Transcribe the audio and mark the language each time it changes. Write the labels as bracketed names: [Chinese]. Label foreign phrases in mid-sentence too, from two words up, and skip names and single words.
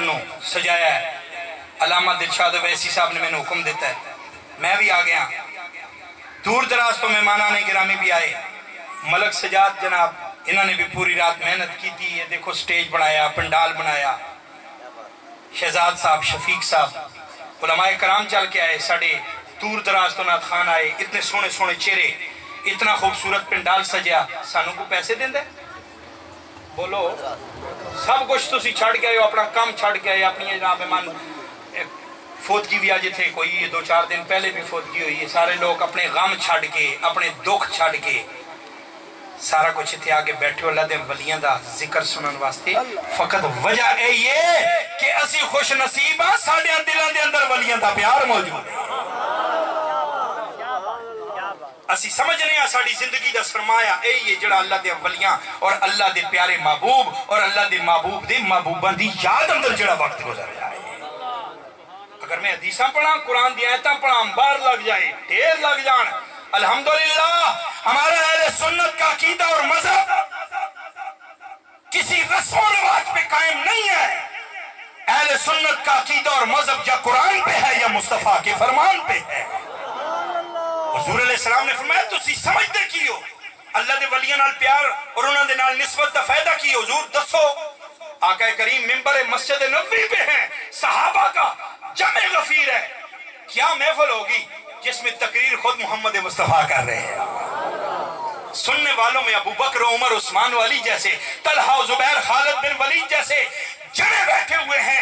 [Punjabi] نو سجایا ہے علامہ دلشاد ویسی صاحب نے میں نے حکم دیتا ہے میں بھی آ گیا دور دراز تو مہمانان گرامی بھی آئے ملک سجاد جناب [Urdu] انہوں نے بھی پوری رات محنت کی تھی یہ دیکھو [Punjabi] سٹیج بنایا پنڈال بنایا شہزاد صاحب شفیق صاحب علماء کرام چل کے آئے ساڑھے دور دراز تو نات خان آئے اتنے سونے سونے چہرے اتنا خوبصورت پنڈال سجیا سانوں کو پیسے دیں دے بولو سب کچھ تسی چھڑ کے آئے اپنا کام چھڑ کے آئے اپنی جناب ایمان فوتگی بھی آج تھے کوئی 2-4 دن پہلے بھی فوتگی ہوئی ہے. سارے لوگ اپنے غم چھڑ کے اپنے دکھ چھڑ کے سارا کچھ اتنے آگے بیٹھے ہو اللہ دے ولیاں دا ذکر سنن واسطے. فقط وجہ اے یہ کہ اسی خوش نصیب ہاں ساڈے دلاں دے اندر ولیاں دا پیار موجود ہے. اسی سمجھنے ہاں ساڑی زندگی دا سرمایہ اے یہ جڑا اللہ دے ولیاں اور اللہ دے پیارے محبوب اور اللہ دے محبوب دے محبوبان دی یاد اندر جڑا وقت گزر جائے. اگر میں حدیثاں پڑھاں قرآن دی آیتاں پڑھاں بار لگ جائے ڈھیر لگ جان. [Urdu] الحمدللہ ہمارا اہل سنت کا عقیدہ اور مذہب کسی رسم و رواج پہ قائم نہیں ہے. اہل سنت کا عقیدہ اور مذہب یا قرآن پہ ہے یا مصطفیٰ کے فرمان پہ ہے. [Punjabi] حضور [Arabic] علیہ السلام [Punjabi] نے فرمایا تسی سمجھتے کیو اللہ دے ولیاں نال پیار اور انہاں دے نال نسبت دا فائدہ کی. حضور دسو. [Urdu] آقا کریم منبر مسجد نبوی پہ ہیں صحابہ کا جمع غفیر ہے. کیا محفل ہوگی جس میں تقریر خود محمد مصطفیٰ کر رہے ہیں. سننے والوں میں ابو بکر عمر عثمان و علی جیسے طلحہ زبیر خالد بن ولید جیسے جڑے بیٹھے ہوئے ہیں.